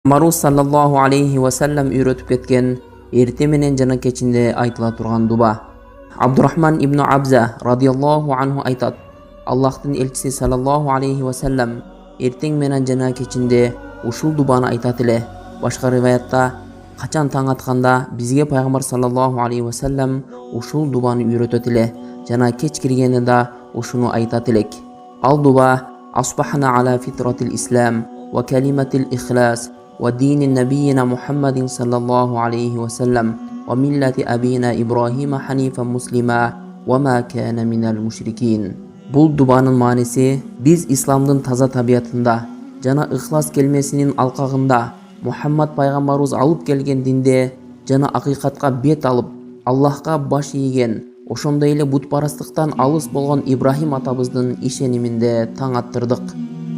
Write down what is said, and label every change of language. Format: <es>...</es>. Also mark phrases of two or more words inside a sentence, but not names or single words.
<ky>Maruz</ky> <ar>صلى الله عليه وسلم</ar> <ky>үйрөтүп кеткен эрте менен жана кечинде айтыла турган дуба. Абдурахман ибн Абза</ky> <ar>رضي الله عنه</ar> <ky>айтат: Аллахтын элчиси</ky> <ar>صلى الله عليه وسلم</ar> <ky>эртең менен жана кечинде ушул дубаны айтат эле. Башка риваятта качан таң атканда бизге пайгамбар</ky> <ar>صلى الله عليه وسلم</ar> <ky>ушул дубаны үйрөтөт эле жана кеч киргенде да ушуну айтат элек. Ал дуба:</ky> <ar>أصبحنا على فطرة الإسلام وكلمة الإخلاص ودين نبينا محمد صلى الله عليه وسلم وملة أبينا إبراهيم حنيفا مسلما وما كان من المشركين.</ar> <ky>Бул дубанын мааниси биз исламдын таза табиятында жана ыхлас келмесинин алкагында Мухаммад пайгамбарыбыз алып келген динде жана акыйкатка бет алып Аллахка баш ийген, ошондой эле бутпарастыктан алыс болгон Ибрахим атабыздын ишениминде таң аттырдык.</ky>